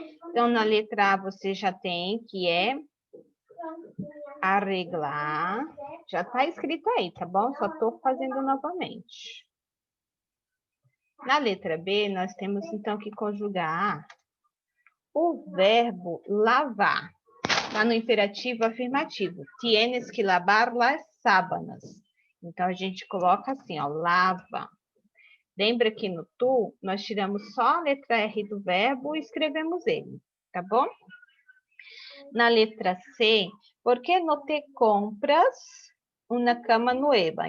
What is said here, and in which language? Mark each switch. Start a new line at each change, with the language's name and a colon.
Portuguese: Então, na letra A você já tem, que é arreglar. Já está escrito aí, tá bom? Só estou fazendo novamente. Na letra B, nós temos, então, que conjugar o verbo lavar. Está no imperativo afirmativo.
Spanish: Tienes que lavar las sábanas.
Portuguese: Então, a gente coloca assim, ó, lava. Lembra que no tu, nós tiramos só a letra R do verbo e escrevemos ele, tá bom? Na letra C, por que não
Spanish: te compras uma cama nueva?